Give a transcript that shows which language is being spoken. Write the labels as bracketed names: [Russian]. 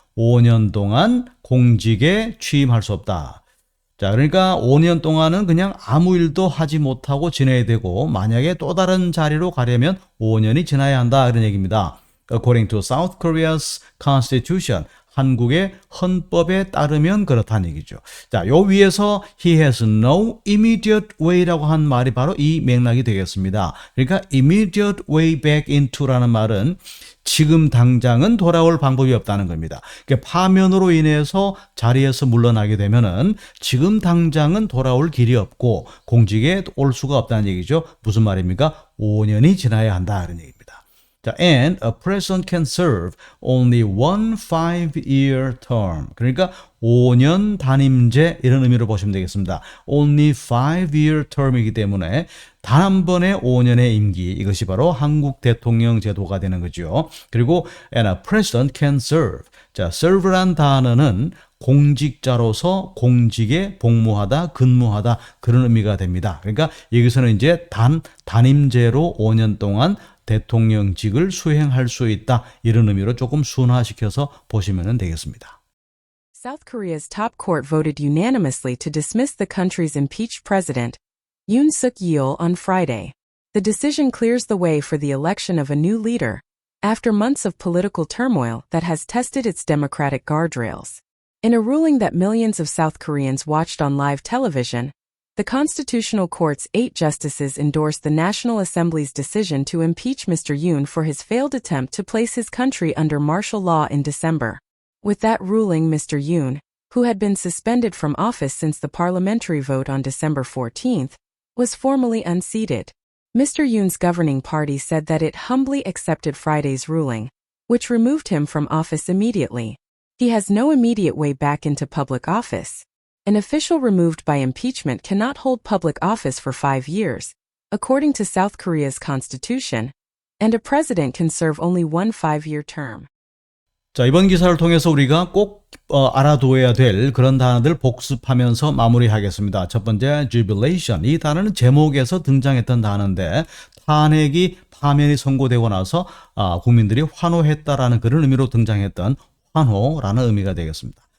[Korean] 5년 동안 공직에 취임할 수 없다. 자, 그러니까 5년 동안은 그냥 아무 일도 하지 못하고 지내야 되고 만약에 또 다른 자리로 가려면 5년이 지나야 한다 그런 얘기입니다. [English] According to South Korea's constitution, [Korean] 한국의 헌법에 따르면 그렇다는 얘기죠. 자, 요 위에서 [English] he has no immediate way [Korean] 라고 한 말이 바로 이 맥락이 되겠습니다. 그러니까 [English] immediate way back into [Korean] 라는 말은 지금 당장은 돌아올 방법이 없다는 겁니다. 그러니까 파면으로 인해서 자리에서 물러나게 되면은 지금 당장은 돌아올 길이 없고 공직에 올 수가 없다는 얘기죠. 무슨 말입니까? 5년이 지나야 한다 그런 얘기입니다. [English] 자, and a president can serve only one 5-year term. [Korean] 그러니까 5년 단임제 이런 의미로 보시면 되겠습니다. [English] Only 5-year term [Korean] 이기 때문에 단 한 번의 5년의 임기, 이것이 바로 한국 대통령 제도가 되는 거죠. 그리고 [English] and a president can serve. [Korean] 자, serve란 단어는 공직자로서 공직에 복무하다, 근무하다 그런 의미가 됩니다. 그러니까 여기서는 이제 단임제로 5년 동안 대통령직을 수행할 수 있다 이런 의미로 조금 순화시켜서 보시면 되겠습니다. [English] South Korea's top court voted unanimously to dismiss the country's impeached president, Yoon Suk-yeol, on Friday. The decision clears the way for the election of a new leader, after months of political turmoil that has tested its democratic guardrails. In a ruling that millions of South Koreans watched on live television, the Constitutional Court's 8 justices endorsed the National Assembly's decision to impeach Mr. Yoon for his failed attempt to place his country under martial law in December. With that ruling, Mr. Yoon, who had been suspended from office since the parliamentary vote on December 14th, was formally unseated. Mr. Yoon's governing party said that it humbly accepted Friday's ruling, which removed him from office immediately. He has no immediate way back into public office. An official removed by impeachment cannot hold public office for 5 years, according to South Korea's constitution, and a president can serve only one 5-year term. [Korean] 자, 이번 기사를 통해서 우리가 꼭 알아두어야 될 그런 단어들 복습하면서 마무리하겠습니다. 첫 번째, jubilation. 이 단어는 제목에서 등장했던 단어인데 탄핵이 파면이 선고되고 나서 국민들이 환호했다라는 그런 의미로 등장했던 환호라는 의미가 되겠습니다.